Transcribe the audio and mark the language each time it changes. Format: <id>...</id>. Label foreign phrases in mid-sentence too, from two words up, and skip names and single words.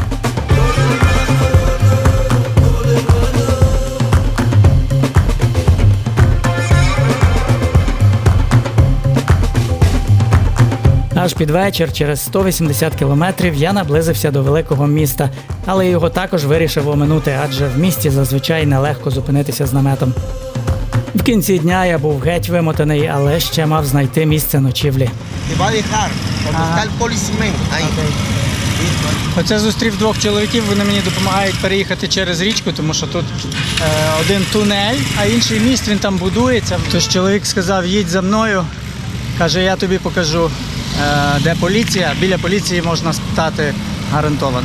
<uk>Аж під вечір, через 180 кілометрів, я наблизився до великого міста, але його також вирішив оминути, адже в місті зазвичай нелегко зупинитися з наметом. В кінці дня я був геть вимотаний, але ще мав знайти місце ночівлі.</uk> <es>Te va a dejar cuando está el policeman ahí.</es> <uk>Оце зустрів двох чоловіків, вони мені допомагають переїхати через річку, тому що тут один тунель, а інший міст, він там будується. Тож чоловік сказав, їдь за мною, каже, я тобі покажу, де поліція. Біля поліції можна стати гарантовано.</uk>